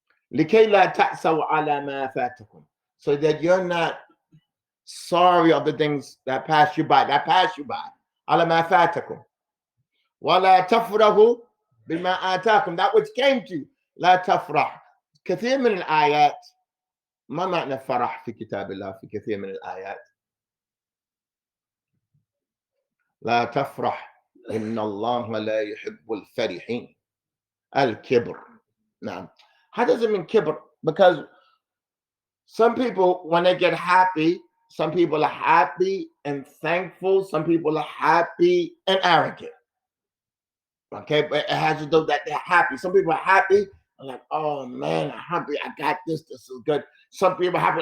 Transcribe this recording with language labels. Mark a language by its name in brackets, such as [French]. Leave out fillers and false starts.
[Arabic] لكي لا تأسوا على ما فاتكم. [English] So that you're not sorry of the things that pass you by. [Arabic] على ما فاتكم. ولا تفرحوا بما آتاكم. [English] That which came to you. [Arabic] لا تفرح. كثير من الآيات, ما معنى فرح في كتاب الله في كثير من الآيات؟ لا تفرح إن الله لا يحب الفرحين. الكبر. نعم. [English] How does it mean kibr? Because some people, when they get happy, some people are happy and thankful. Some people are happy and arrogant. Okay, but it has to do that they're happy. Some people are happy. I'm like, oh man, I'm happy. I got this. This is good. Some people are happy.